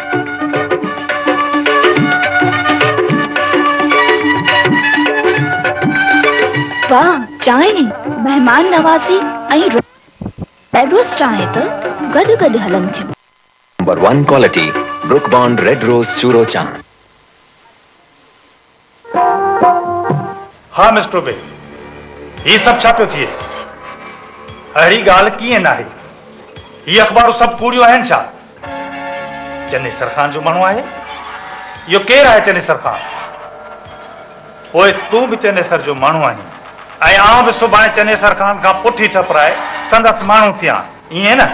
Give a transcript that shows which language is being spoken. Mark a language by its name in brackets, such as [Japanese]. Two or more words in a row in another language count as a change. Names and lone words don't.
[Sindhi] वाह, चांहि मेहमान नवाज़ी ऐं रेड रोज़ चांहि त गॾु गॾु हलनि थियूं। नंबर 1 क्वालिटी ब्रुक बॉन्ड रेड रोज़ चूरो चांहि। हाँ मिस्टर बे, [Hindi] ये सब [Sindhi] छा पियो थिए? अहिड़ी ॻाल्हि कीअं न आहे? ही अख़बारूं सभु कूड़ियूं आहिनि छा? चनेसर खान जो माण्हू आहे? इहो केरु आहे चनेसर खान? पोइ तूं बि चनेसर जो माण्हू आहीं ऐं आउं बि सुभाणे चनेसर खान खां पुठी ठपराए संदसि माण्हू थियां, ईअं न?